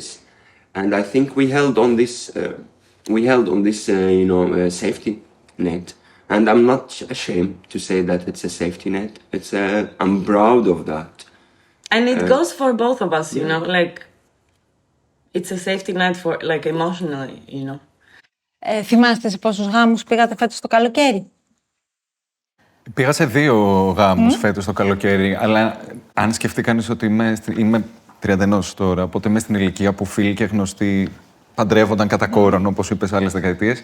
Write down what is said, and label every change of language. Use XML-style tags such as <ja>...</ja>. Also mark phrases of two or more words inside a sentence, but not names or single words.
<en>And I think we held on this, safety net. And I'm not ashamed to say that it's a safety net. I'm proud of that. And it goes for both of us, you know, like it's a safety net for, like, emotionally, you know.</en> <el>Θυμάστε σε πόσους γάμους πήγατε φέτος το καλοκαίρι? Πήγα σε 2 γάμους φέτος το καλοκαίρι, αλλά αν σκεφτεί κανείς ότι είμαι 31 τώρα, οπότε είμαι στην ηλικία που φίλοι και γνωστοί παντρεύονταν κατά κόρον, όπως είπες, άλλες δεκαετίες.</el>